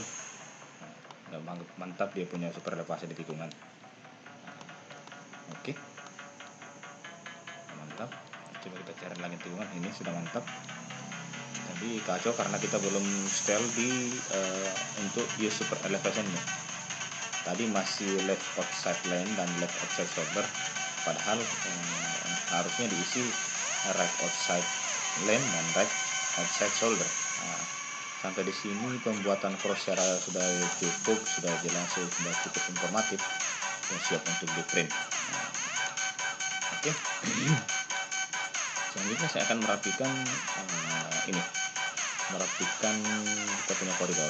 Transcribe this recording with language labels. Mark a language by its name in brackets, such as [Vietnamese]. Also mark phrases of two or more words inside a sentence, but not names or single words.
[Indonesian] Nah, mantap dia punya super elevasi di tikungan. Oke. Mantap. Coba kita cari lagi tikungan. Ini sudah mantap. Tadi kacau karena kita belum setel di untuk [English] use super elevation- [Indonesian] nya. Tadi masih [English] left outside lane [Indonesian] dan [English] left outside shoulder, [Indonesian] padahal harusnya diisi [English] right outside lane [Indonesian] dan [English] right outside shoulder. [Indonesian] Nah, sampai di sini pembuatan cross secara sudah cukup, sudah jelas, sudah cukup informatif. dan siap untuk di print. Oke. Selanjutnya saya akan merapikan ini, merapikan kita punya koridor.